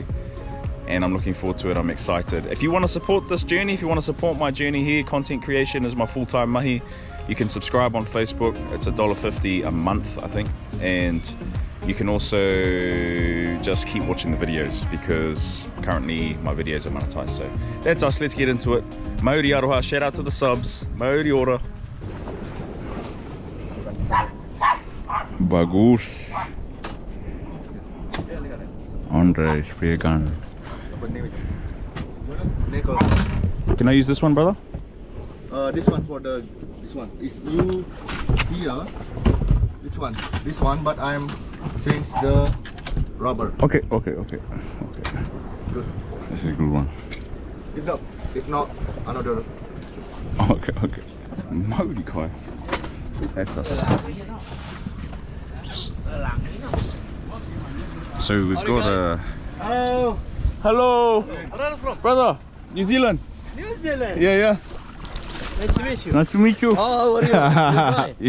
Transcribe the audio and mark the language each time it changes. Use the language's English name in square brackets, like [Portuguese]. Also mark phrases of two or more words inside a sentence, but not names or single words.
[English] And I'm looking forward to it, I'm excited. If you want to support this journey, if you want to support my journey here, content creation is my full-time mahi. You can subscribe on Facebook, it's $1.50 a month, I think. And you can also just keep watching the videos because currently my videos are monetized. So that's us, let's get into it. [Māori] Mauri aroha, [English] shout out to the subs. [Māori] Mauri ora. [English] Bagus. Andre, spear gun. Can I use this one, brother? This one for this one is new here. Which one? This one, but I'm change the rubber. Okay. Good. This is a good one. If not, another. Okay. [Māori] Mauri kai. [English] That's us. So we've got a. Hello. Where are you from? Brother, New Zealand. New Zealand. Yeah. Nice to meet you. Nice to meet you. Oh, how are you?